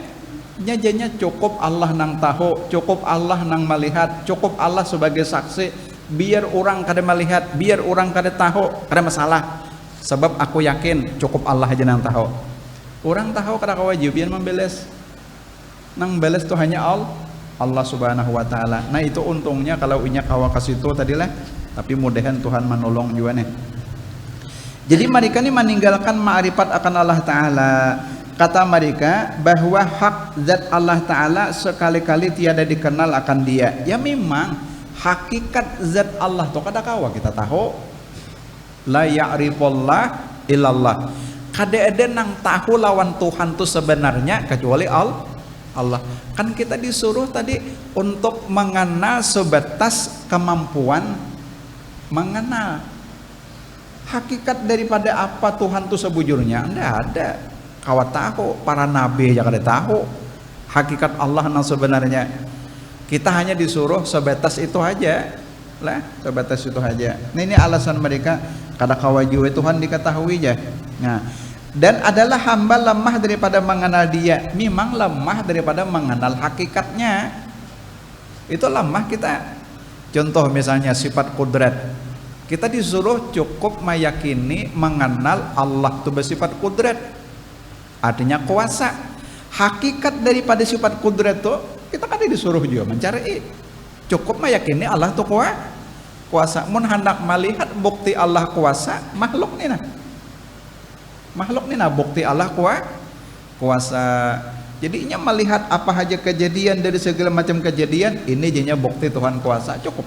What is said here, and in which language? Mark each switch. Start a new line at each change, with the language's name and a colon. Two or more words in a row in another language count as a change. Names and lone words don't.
Banjar: Nyajanya cukup Allah nang tahu, cukup Allah nang melihat, cukup Allah sebagai saksi. Biar orang kada melihat, biar orang kada tahu, kada masalah. Sebab aku yakin cukup Allah aja nang tahu. Orang tahu kada kewajiban membeles. Nang beles itu hanya Allah
Arabic: Subhanahu wa taala.
Banjar: Nah itu untungnya kalau inya kawa ke situ tadilah.
Malay: Tapi mudahan Tuhan menolong juga nih. Jadi mereka ini meninggalkan ma'rifat akan Allah taala. Kata mereka bahwa hak zat Allah taala sekali-kali tiada dikenal akan dia.
Banjar: Ya memang hakikat zat Allah tuh kada kawa kita tahu.
Arabic: La ya'rifullah illallah.
Banjar: Kada ada nang tahu lawan Tuhan tuh sebenarnya kecuali Allah.
Indonesian: Kan kita disuruh tadi untuk mengenal sebatas kemampuan mengenal.
Banjar: Hakikat daripada apa Tuhan tuh sebujurnya ndak ada. Kawa tahu, para nabi aja kada tahu hakikat Allah nang sebenarnya.
Indonesian: Kita hanya disuruh sebatas itu aja lah, sebatas itu aja.
Banjar: Nah ini alasan mereka kada kawajiwe Tuhan diketahui aja.
Malay: Nah, dan adalah hamba lemah daripada mengenal dia.
Indonesian: Memang lemah daripada mengenal hakikatnya. Itu lemah kita. Contoh misalnya sifat kudrat. Kita disuruh cukup meyakini mengenal Allah itu bersifat kudrat. Artinya kuasa. Hakikat daripada sifat kudrat itu kita kan disuruh juga mencari. Cukup meyakini Allah itu kuasa.
Banjar: Mun hendak melihat bukti Allah kuasa, makhluk nih nah bukti Allah kuasa.
Indonesian: Jadinya melihat apa aja kejadian dari segala macam kejadian, ini jadinya bukti Tuhan kuasa.